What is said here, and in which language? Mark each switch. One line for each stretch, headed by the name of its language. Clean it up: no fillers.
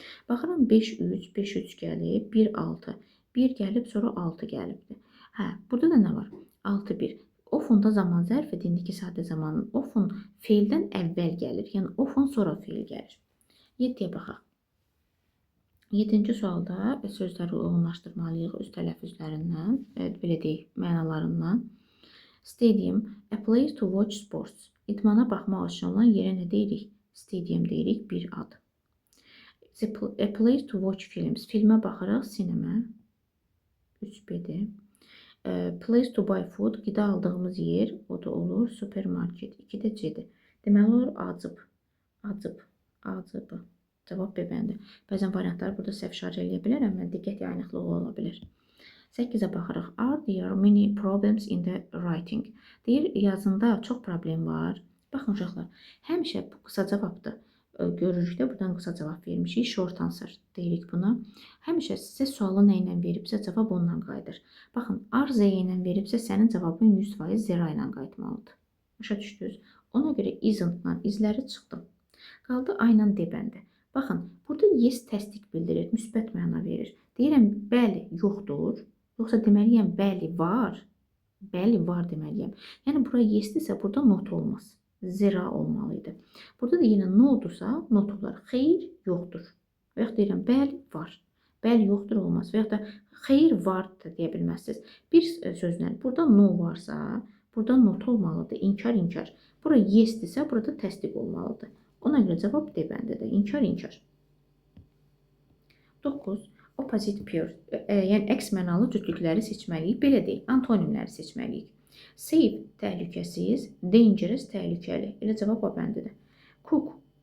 Azerbaijani: Baxıram 5-3, 5-3 gəlib, 1-6. 1 gəlib, sonra 6 gəlibdir. Hə, burada da nə var? 6-1. Often da zaman zərfidir. İndiki sadə zamanın often feildən əvvəl gəlir. Yəni often sonra feil gəlir. 7-yə baxaq. 7-ci sualda sözləri uyğunlaşdırmalıyıq öz tələffüzlərindən, belə deyək, mənalarından.
English: Stadium, a place to watch sports.
Azerbaijani: İdmana baxmaq üçün olan yerə nə deyirik? Stadium deyirik, bir ad.
English: A place to watch films.
Azerbaijani: Filmə baxırıq, sinema. 3B-dir.
English: Place to buy food,
Azerbaijani: qida aldığımız yer, o da olur, supermarket. 2-də C-dir. Deməli olur, acıb, acıb. Cavab B bəndi. Bəzən variantları burada səhv şarj eləyə bilərəm, mən diqqət yayınıqlığı ola bilər. 8-ə baxırıq.
English: Are there many problems in the writing?
Azerbaijani: Deyir, yazında çox problem var. Baxın uşaqlar, həmişə bu qısa cavabdır. Görürük də, buradan qısa cavab vermişik. Short answer deyirik buna. Həmişə sizə sualı nə ilə veribsə, cavab onunla qayıdır. Baxın, are Z ilə veribsə, sənin cavabın 100% zera ilə qayıtmalıdır. Başa düşdünüz? Ona görə isn't-la izləri çıxdı. Qaldı A ilə D bəndi. Baxın, burada yes təsdiq bildirir, müsbət məna verir. Deyirəm, bəli, yoxdur. Yoxsa deməliyəm, bəli, var. Bəli, var deməliyəm. Yəni, bura yesdirsə, burada not olmaz. Zera olmalıydı. Burada da yenə nodursa, not olar. Xeyr, yoxdur. Və yaxud deyirəm, bəli, var. Bəli, yoxdur olmaz. Və yaxud da xeyr, var da deyə bilməzsiniz. Bir sözlə, burada no varsa, burada not olmalıdır. İnkar. Bura yesdirsə, burada təsdiq olmalıdır. Ona görə cavab D bəndidir. İnkar. 9. Opposite pair. Yəni, əks mənalı cütlükləri seçməliyik. Belə deyil, antonimləri seçməliyik. Safe, təhlükəsiz. Dangerous, təhlükəli. Elə cavab A bəndidir. Cook,